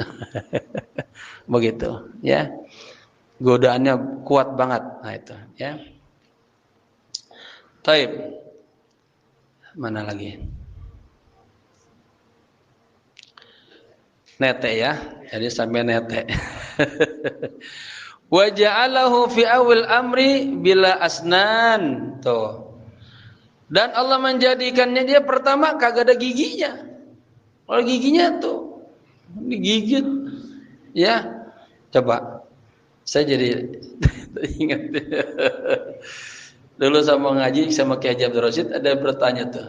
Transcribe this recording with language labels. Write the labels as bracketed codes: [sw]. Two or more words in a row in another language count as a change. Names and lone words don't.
[id] Begitu, ya. Godaannya kuat banget. Nah itu, ya. Taib. Mana lagi? Nete ya. Jadi sampai nete. [ar] وجعله في أول الأمر بلا أسنان. [id] Tuh. Dan Allah menjadikannya dia pertama kagak ada giginya. Kalau giginya tuh digigit. Ya. Coba. Saya jadi ingat. Dulu sama ngaji sama Kiai Haji Abdul Rasyid ada bertanya tuh.